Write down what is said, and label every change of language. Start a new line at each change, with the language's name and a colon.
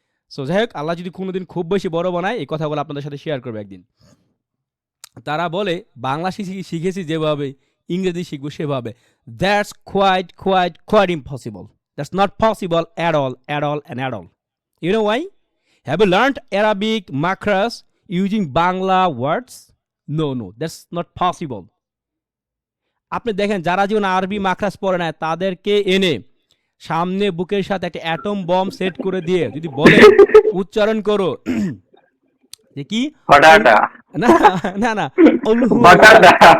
Bangla: So যাই হোক, আল্লাহ যদি কোনোদিন খুব বেশি বড় বানায়, এই কথাগুলো আপনাদের সাথে শেয়ার করবে একদিন। তারা বলে বাংলা শিখেছি যেভাবে, ইংরেজি শিখবো সেভাবে।
English: That's quite impossible. That's not possible at all. You know why? Have you learned Arabic makras using Bangla words? No, that's not possible.
Bangla: আপনি দেখেন, যারা জীবন আরবি মাকরাস পড়ে না, তাদেরকে এনে সামনে বুকের সাথে একটা অ্যাটম বম সেট করে দিয়ে যদি বলে উচ্চারণ করো যে কি, বাটাটা না বাটাটা